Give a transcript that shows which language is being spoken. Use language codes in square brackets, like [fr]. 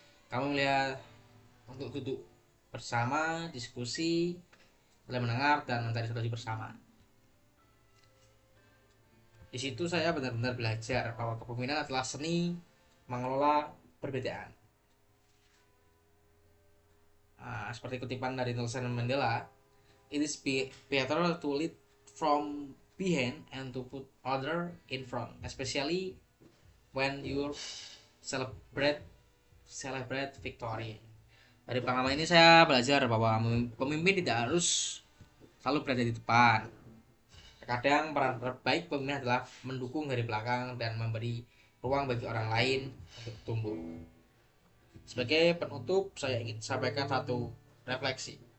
[id] Kami melihat untuk duduk bersama, diskusi, saling mendengar dan mencari solusi bersama. Di situ saya benar-benar belajar bahwa kepemimpinan adalah seni mengelola perbedaan. Seperti kutipan dari Nelson Mandela, [en] it is better to lead from behind and to put other in front, especially when you celebrate victory. [id] Dari pengalaman ini saya belajar bahwa pemimpin tidak harus selalu berada di depan. Terkadang peran terbaik pemimpin adalah mendukung dari belakang dan memberi ruang bagi orang lain untuk tumbuh. Sebagai penutup, saya ingin sampaikan satu refleksi.